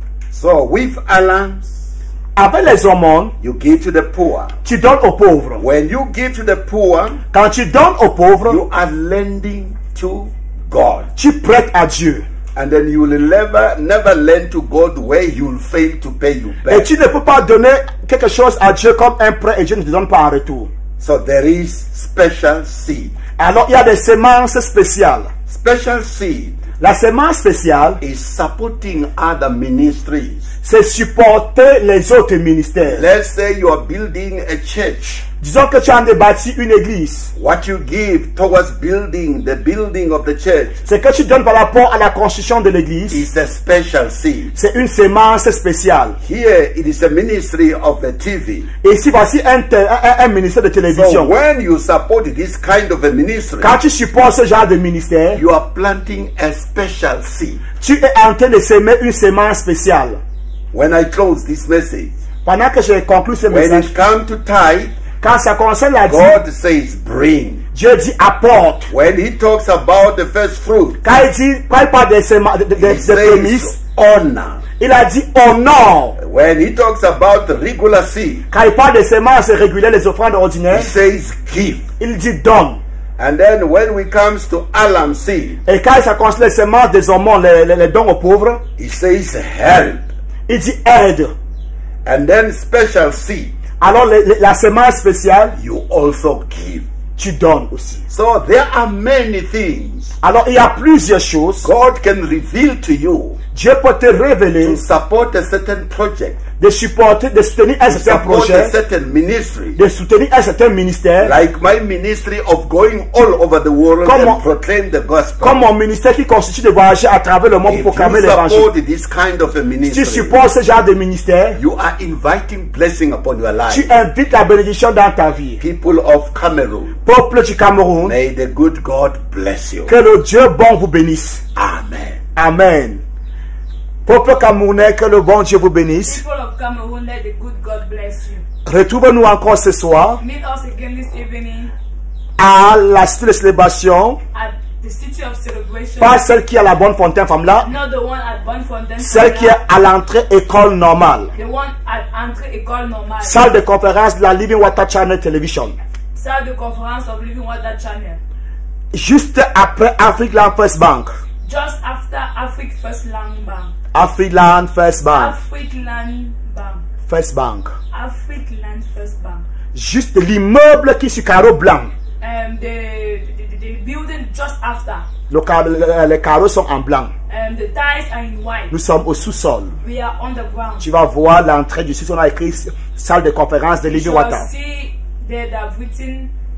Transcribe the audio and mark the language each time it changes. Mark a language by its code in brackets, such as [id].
[en] So with alarms, [fr] Avec les aumônes, [en] you give to the poor. [fr] tu donnes aux pauvres. [en] When you give to the poor, [fr] Quand tu donnes aux pauvres, [en] you are lending to God. [fr] tu prêtes à Dieu. [en] And then you will never lend to God where he will fail to pay you [fr] Et [en] back. [fr] tu ne peux pas donner quelque chose à Dieu comme un prêt et Dieu ne te donne pas en retour. [en] So there is special seed. [fr] Alors il y a des semences spéciales. [en] Special seed [fr] La semence spéciale, [en] is supporting other ministries. [fr] c'est supporter les autres ministères. [en] Let's say you are building a church. [fr] Disons que tu as bâti une église. [en] What you give towards building the building of the church [fr] Ce que tu donnes par rapport à la construction de l'église, [en] is a special seed. [fr] c'est une sémence spéciale. [en] Here it is a ministry of the TV. [fr] Et ici, voici un ministère de [en] So [fr] télévision. [en] when you support this kind of a ministry, [fr] Quand tu supportes ce genre de ministère, [en] you are planting a special seed. [fr] tu es en train de semer une sémence spéciale. [en] When I close this message, [fr] Pendant que je conclue ce [en] when [fr] message, [en] it comes to tithe, [fr] quand ça concerne la dîme, [en] God says bring. [fr] Dieu dit apporte. [en] When he talks about the first fruit, [fr] Quand il parle des [en] he [fr] prémices, [en] says honor. [fr] il a dit honore. [en] When he talks about the regular seed, [fr] Quand il parle des semences régulières, les offrandes [en] he [fr] ordinaires, [en] says give. [fr] il dit donne. [en] And then when we comes to alarm seed, [fr] Et quand ça concerne les semences des hormones, les dons aux pauvres, [en] he says help. [fr] il dit aide. [en] And then special seed, [fr] Alors la semence spéciale, [en] you also give. [fr] tu donnes aussi. [en] So there are many things [fr] Alors il y a plusieurs choses. [en] God can reveal to you [fr] Dieu peut te révéler [en] to support a certain project, [fr] de supporter, de soutenir un [en] to [fr] certain [en] support a [fr] projet, [en] certain ministry. [fr] de soutenir un certain ministère, [en] Like my ministry of going all over the world Come on. and proclaim the gospel. [fr] comme mon ministère qui constitue de voyager à travers le monde [en] If [fr] pour proclamer [en] you [fr] l'évangile. [en] support this kind of a [fr] Si tu [en] ministry, [fr] supportes ce genre de ministère, [en] you are inviting blessing upon your [fr] tu [en] life. [fr] invites la bénédiction dans ta vie. [en] People of Cameroon, [fr] Peuple du Cameroun, [en] may the good God bless you. [fr] que le Dieu bon vous bénisse. [en] Amen. [fr] Amen. Peuple camerounais, que le bon Dieu vous bénisse. [en] People of Cameroon, let the good God bless you. [fr] Retrouvez-nous encore ce soir [en] Meet us again this evening [fr] à la cité de célébration. [en] at the City of Celebration. [fr] Pas celle qui est à la bonne fontaine femme là, [en] Not the one at Bonnefontaine. [fr] celle qui est à l'entrée école normale. [en] The one at Entrée École Normale. [fr] Salle de conférence de la Living Water Channel Television. [en] Salle de conférence of Living Water Channel. [fr] Juste après African First Bank. [en] Just after Afrique First Land Bank. African First Bank. African Bank. First Bank. African First Bank. [fr] Juste l'immeuble qui est sur carreau blanc. [en] The building just after. [fr] Les carreaux sont en blanc. [en] The ties are in white. [fr] Nous sommes au sous-sol. [en] We are on the ground. [fr] Tu vas voir l'entrée du site. On a écrit salle de conférence de [en] You Living shall Water. see there they've written